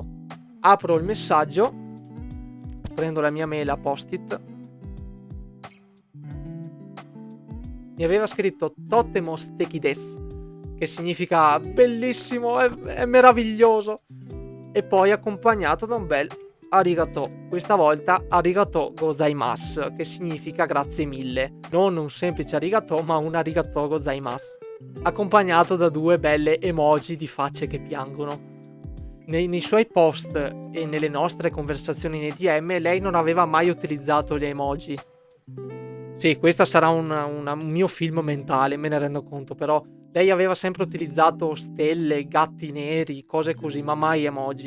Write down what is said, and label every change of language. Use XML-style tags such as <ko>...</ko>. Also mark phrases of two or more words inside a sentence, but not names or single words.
<it>Apro il messaggio, prendo la mia mail a post-it. Mi aveva scritto</it> <ja>とても素敵です,</ja> <it>che significa bellissimo, è meraviglioso, e poi accompagnato da un bel arigato, questa volta</it> <ja>ありがとうございます,</ja> <it>che significa grazie mille, non un semplice arigato ma un</it> <ja>ありがとうございます,</ja> <it>accompagnato da 2 belle emoji di facce che piangono. Nei suoi post e nelle nostre conversazioni nei DM lei non aveva mai utilizzato le emoji. Sì, questa sarà un mio film mentale, me ne rendo conto, però lei aveva sempre utilizzato stelle, gatti neri, cose così, ma mai emoji.</it>